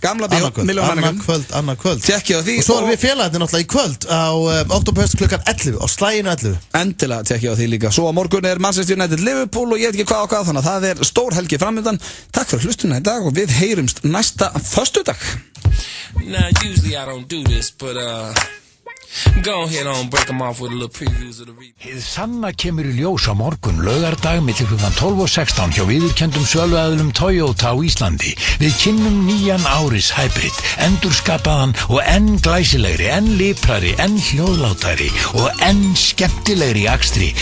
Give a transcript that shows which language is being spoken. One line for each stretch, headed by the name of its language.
Icelandic: Gamla Bíó, milljónamæringar. Annað kvöld. Tekkið á því. Og svo erum við félagarnir náttúrulega í kvöld á Oktoberfest klukkan 11 á slaginu 11. Endilega tekkið á því líka. Svo á morgun er Manchester United Liverpool og ég veit ekki hvað og hvað, þannig að það er stór helgi framöndan. Takk fyrir hlustunina í dag og við heyrumst næsta föstudag.
English: Now usually I don't do this, but go ahead on break them off with a little previews of the week.
Icelandic: Hið sanna kemur í ljós á morgun laugardag milli klukkan 12 og 16 hjá viðurkenndum söluaðilum Toyota á Íslandi. Við kynnum nýjan Auris Hybrid, endurskapaðan og enn glæsilegri, enn liprari, enn hljóðlátari og enn skemmtilegri í akstri.